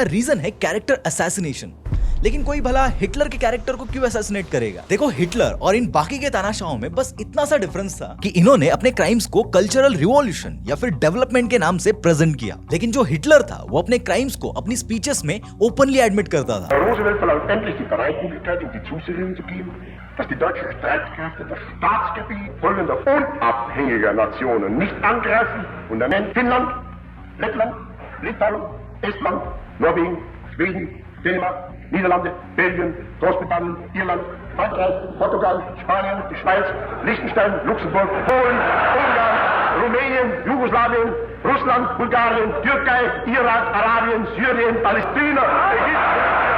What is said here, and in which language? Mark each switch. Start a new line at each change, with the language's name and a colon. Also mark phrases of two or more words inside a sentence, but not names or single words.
Hindi: तो इसका रीजन है
English: character assassination.
Hindi: लेकिन कोई भला हिटलर के कैरेक्टर को क्यों असैसिनेट करेगा? देखो, हिटलर और इन बाकी के तानाशाहों में बस इतना सा डिफरेंस था कि इन्होंने अपने क्राइम्स को
English: cultural revolution
Hindi: या फिर डेवलपमेंट के नाम से प्रेजेंट किया, लेकिन जो हिटलर था वो अपने क्राइम्स को अपनी स्पीचेस में
English: openly admit
Hindi: करता था।
German: Roosevelt verlangt endlich die Bereitwilligkeit, die Zusicherung zu geben, dass die deutschen Streitkräfte das Staatsgebiet folgender unabhängiger Nationen nicht angreifen und er nennt Finnland, Lettland, Litauen, Estland, Norwegen, Schweden, Dänemark, Niederlande, Belgien, Großbritannien, Irland, Frankreich, Portugal, Spanien, die Schweiz, Liechtenstein, Luxemburg, Polen, Ungarn, Rumänien, Jugoslawien, Russland, Bulgarien, Türkei, Irak, Arabien, Syrien, Palästina, Ägypten.